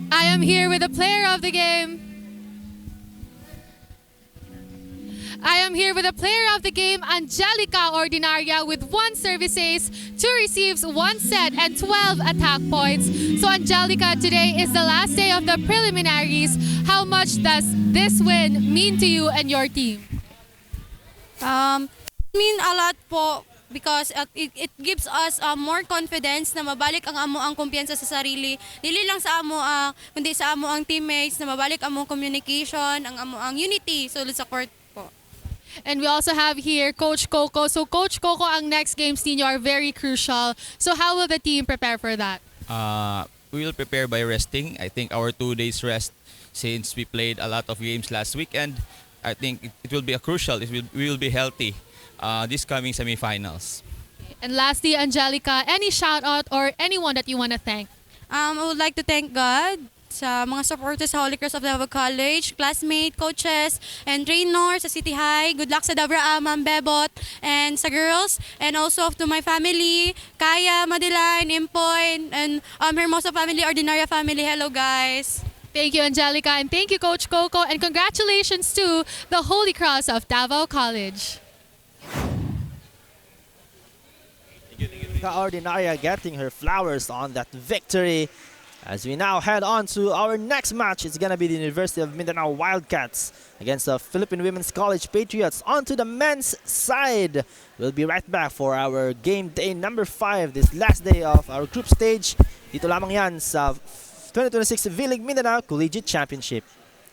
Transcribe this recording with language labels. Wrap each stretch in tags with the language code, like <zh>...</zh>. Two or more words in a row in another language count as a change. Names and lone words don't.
<en>am here with the player of the game. I am here with the player of the game, Angelica Ordinaria, with 1 service ace, 2 receives, 1 set, and 12 attack points. So Angelica, today is the last day of the preliminaries. How much does this win mean to you and your team? Mean a lot po because it gives us more confidence</en> <ceb>na mabalik ang amo ang kumpiyansa sa sarili. Dili lang sa amo kundi sa amo ang teammates na mabalik amo communication, ang amo ang unity sulod sa court po.</ceb> <en>And we also have here Coach Coco. So Coach Coco, ang next games ninyo are very crucial. So how will the team prepare for that? We will prepare by resting. I think our 2 days rest since we played a lot of games last weekend. I think it will be a crucial. We will be healthy this coming semifinals. And lastly, Angelica, any shout out or anyone that you want to thank? I would like to thank God sa mga supporters sa Holy Cross of Davao College, classmates, coaches, and trainers sa City High. Good luck sa Dabra Ma'am Bebot, and sa girls, and also to my family, Kaya, Madeline, Impoy, and Hermosa family, Ordinaria family. Hello guys. Thank you, Angelica, and thank you, Coach Coco, and congratulations to the Holy Cross of Davao College. Ordinaria getting her flowers on that victory. As we now head on to our next match, it's going to be the University of Mindanao Wildcats against the Philippine Women's College Patriots. On to the men's side. We'll be right back for our game day number 5, this last day of our group stage.</en> <tl>Dito lamang yan sa 2026 V-League Mindanao Collegiate Championship.</tl>